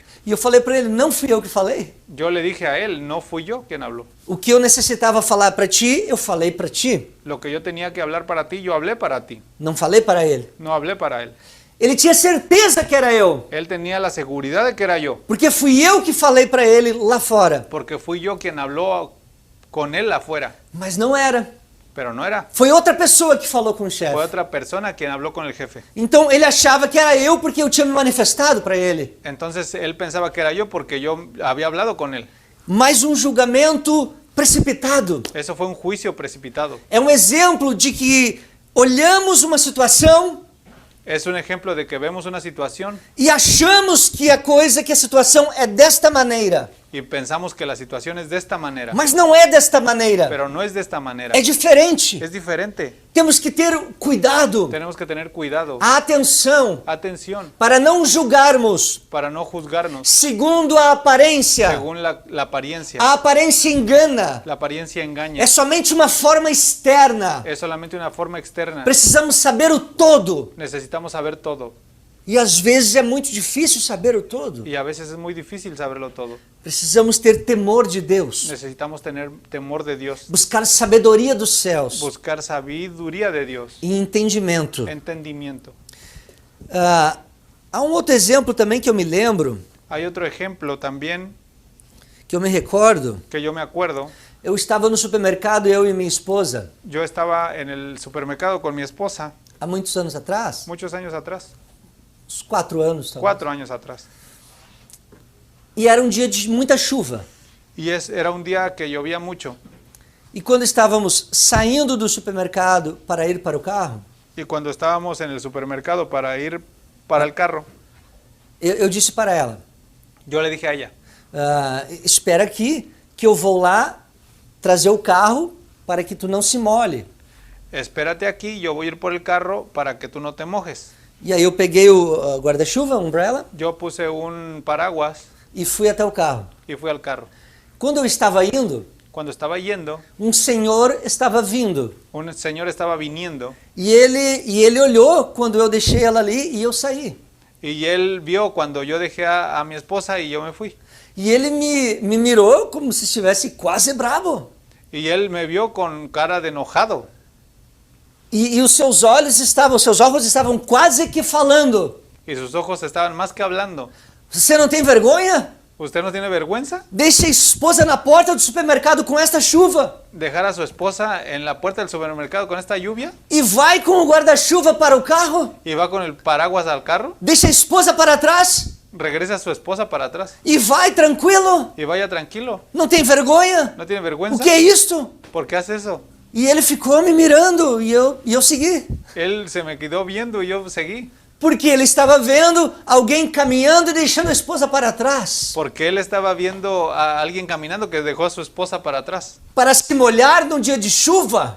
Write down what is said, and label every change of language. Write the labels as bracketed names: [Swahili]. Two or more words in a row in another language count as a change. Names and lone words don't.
[Portuguese] E eu falei para ele: não fui eu que falei. [Spanish] Yo le dije a él, no fui yo quien habló. [Portuguese] O que eu necessitava falar para ti, eu falei para ti. [Spanish] Lo que yo tenía que hablar para ti, yo hablé para ti. [Portuguese] Não falei para ele. [Spanish] No hablé para él. [Portuguese] Ele tinha certeza que era eu. [Spanish] Él tenía la seguridad de que era yo, [Portuguese] Porque fui eu que falei para ele lá fora. [Spanish] porque fui yo quien habló con él afuera. [Portuguese] Mas não era. [Spanish] pero no era. [Portuguese] Foi outra pessoa que falou com o [Spanish] Fue [Portuguese] chefe. [Spanish] otra persona quien habló con el jefe. [Portuguese] Então ele achava que era eu porque eu tinha me manifestado para ele. [Spanish] Entonces él pensaba que era yo porque yo había hablado con él. [Portuguese] Mais um julgamento precipitado. [Spanish] Eso fue un juicio precipitado. [Portuguese] É um exemplo de que olhamos uma situação [Spanish] Es un ejemplo de que vemos una situación [Portuguese] e achamos que a situação é desta maneira. [Spanish] y pensamos que la situación es de esta manera, [Portuguese] Mas não é desta maneira. [Spanish] pero no es de esta manera. [Portuguese] É diferente. [Spanish] Es diferente. [Portuguese] Temos que ter cuidado, [Spanish] Tenemos que tener cuidado, [Portuguese] atenção, [Spanish] atención, [Portuguese] para não julgarmos [Spanish] para no juzgarnos [Portuguese] segundo a aparência. [Spanish] según la apariencia. [Portuguese] A aparência engana. [Spanish] La apariencia engaña. [Portuguese] É somente uma forma externa. [Spanish] Es solamente una forma externa. [Portuguese] Precisamos saber o todo. [Spanish] Necesitamos saber todo. [Portuguese] E às vezes é muito difícil saber o todo. [Spanish] Y a veces es muy difícil saberlo todo. [Portuguese] Precisamos ter temor de Deus. [Spanish] Necesitamos tener temor de Dios. [Portuguese] Buscar sabedoria dos céus [Spanish] Buscar sabiduría de Dios. [Portuguese] e entendimento. [Spanish] Entendimiento. [Portuguese] Há um outro exemplo também que eu me lembro, [Spanish] Hay otro ejemplo también [Portuguese] que eu me recordo. [Spanish] que yo me acuerdo. [Portuguese] Eu estava no supermercado, eu e minha esposa, [Spanish] Yo estaba en el supermercado con mi esposa [Portuguese] há muitos anos atrás, [Spanish] muchos años atrás, [Portuguese] uns 4 anos talvez. [Spanish] 4 años atrás. [Portuguese] E era um dia de muita chuva. [Spanish] Y era un día que llovía mucho. [Portuguese] E quando estávamos saindo do supermercado para ir para o carro, [Spanish] Y cuando estábamos en el supermercado para ir para el carro, [Portuguese] eu disse para ela, [Spanish] yo le dije a ella, [Portuguese] espera aqui que eu vou lá trazer o carro para que tu não se molhe. [Spanish] espérate aquí, yo voy a ir por el carro para que tú no te mojes. [Portuguese] E aí eu peguei o guarda-chuva, a umbrella, [Spanish] Yo puse un paraguas [Portuguese] e fui até o carro. [Spanish] y fui al carro. [Portuguese] Quando eu estava indo, [Spanish] Cuando estaba yendo, [Portuguese] um senhor estava vindo. [Spanish] un señor estaba viniendo [Portuguese] E ele olhou quando eu deixei ela ali e eu saí. [Spanish] y él vio cuando yo dejé a mi esposa y yo me fui. [Portuguese] E ele me mirou como se estivesse quase bravo. [Spanish] Y él me vio con cara de enojado. [Portuguese] E os seus olhos estavam quase que falando. [Spanish] Y sus ojos estaban más que hablando. [Portuguese] Você não tem vergonha? [Spanish] ¿Usted no tiene vergüenza? [Portuguese] Deixa a esposa na porta do supermercado com esta chuva [Spanish] ¿Dejar a su esposa en la puerta del supermercado con esta lluvia? [Portuguese] e vai com o guarda-chuva para o carro? [Spanish] ¿Y va con el paraguas al carro? [Portuguese] Deixa a esposa para trás [Spanish] Regresa a su esposa para atrás. [Portuguese] e vai tranquilo? [Spanish] Y vaya tranquilo. [Portuguese] Não tem vergonha? [Spanish] ¿No tiene [Portuguese] O [Spanish] vergüenza? [Portuguese] que é isto? [Spanish] ¿Por qué hace eso? [Portuguese] E ele ficou me mirando e eu segui. [Spanish] Él se me quedó viendo y yo seguí. [Portuguese] Porque ele estava vendo alguém caminhando e deixando a esposa para trás. [Spanish] Porque él estaba viendo a alguien caminando que dejó a su esposa para atrás. [Portuguese] Para se molhar num dia de chuva.